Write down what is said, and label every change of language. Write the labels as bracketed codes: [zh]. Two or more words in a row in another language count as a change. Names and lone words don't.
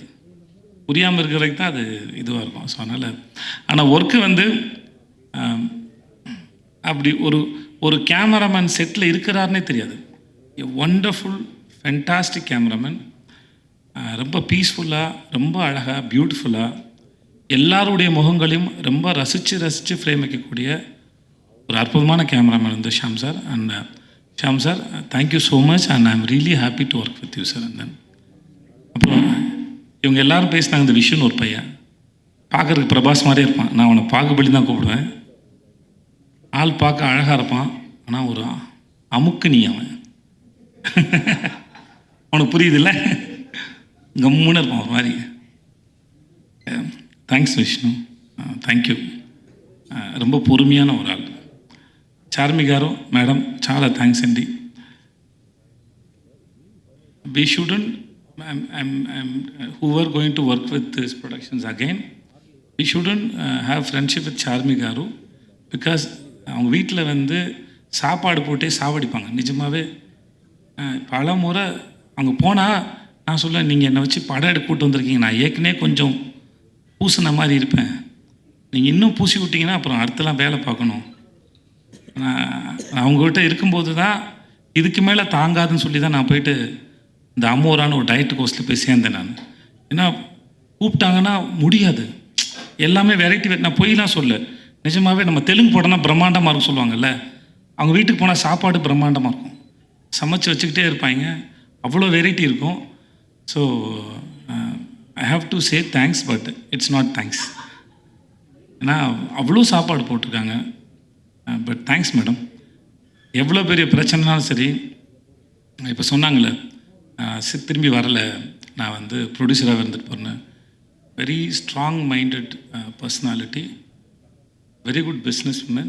[ta] புரியாமல் இருக்கிறதுக்கு தான் அது இதுவாக இருக்கும். ஸோ அதனால் ஆனால் ஒர்க்கு வந்து அப்படி ஒரு கேமராமேன் செட்டில் இருக்கிறாருன்னே தெரியாது. [en] Wonderful fantastic cameraman. [ta] ரொம்ப பீஸ்ஃபுல்லாக, ரொம்ப அழகாக, பியூட்டிஃபுல்லாக எல்லாருடைய முகங்களையும் ரொம்ப ரசித்து ஃப்ரேம் வைக்கக்கூடிய ஒரு அற்புதமான கேமராமேன் வந்து ஷாம் சார். [en] And Sham sir, Thank you so much. And I am really happy to work with you sir. and then [ta] அப்புறம் இவங்க எல்லோரும் பேசினாங்க. இந்த விஷயம் ஒரு பையன் பார்க்குறதுக்கு பிரபாஸ் மாதிரியே இருப்பான். நான் அவனை பாகுபலி தான் கூப்பிடுவேன். ஆள் பார்க்க அழகாக இருப்பான், ஆனால் ஒரு அமுக்கு நீ அவன் உனக்கு புரியுதுல்ல? கம்முன்னு இருக்கும் ஒரு மாதிரி. தேங்க்ஸ் విష్ణు, [en] thank you. [ta] ரொம்ப பொறுமையான ஒரு ஆள். [te] చార్మి గారు, మేడం చాలా థ్యాంక్స్ అండి. [en] We shouldn't, who are going to work with these productions again, we shouldn't have friendship with చార్మి గారు, [ta] பிகாஸ் அவங்க வீட்டில் வந்து சாப்பாடு போட்டே சாவடிப்பாங்க. நிஜமாகவே பல முறை அங்கே போனால் நான் சொல்ல, நீங்கள் என்னை வச்சு படம் எடுக்க கூட்டு வந்திருக்கீங்க, நான் ஏற்கனவே கொஞ்சம் பூசின மாதிரி இருப்பேன், நீங்கள் இன்னும் பூசி விட்டிங்கன்னா அப்புறம் அடுத்தலாம் வேலை பார்க்கணும். நான் அவங்ககிட்ட இருக்கும்போது தான் இதுக்கு மேலே தாங்காதுன்னு சொல்லி தான் நான் போயிட்டு இந்த அமோரான ஒரு [en] diet course [ta] போய் சேர்ந்தேன் நான். ஏன்னா கூப்பிட்டாங்கன்னா முடியாது, எல்லாமே வெரைட்டி. நான் போய்லாம் சொல்ல, நிஜமாகவே நம்ம தெலுங்கு படம்னா பிரம்மாண்டமாக இருக்கும் சொல்லுவாங்கல்ல, அவங்க வீட்டுக்கு போனால் சாப்பாடு பிரம்மாண்டமாக இருக்கும், சமைச்சு வச்சுக்கிட்டே இருப்பாங்க, அவ்வளோ வெரைட்டி இருக்கும். [en] So I have to say thanks, but it's not thanks. [ta] ஏன்னா அவ்வளோ சாப்பாடு போட்டிருக்காங்க. [en] But thanks madam. [ta] எவ்வளோ பெரிய பிரச்சனைனாலும் சரி, இப்போ சொன்னாங்களே திரும்பி வரலை, நான் வந்து ப்ரொடியூசராக இருந்துட்டு போகிறேன். [en] Very strong minded personality, very good business woman.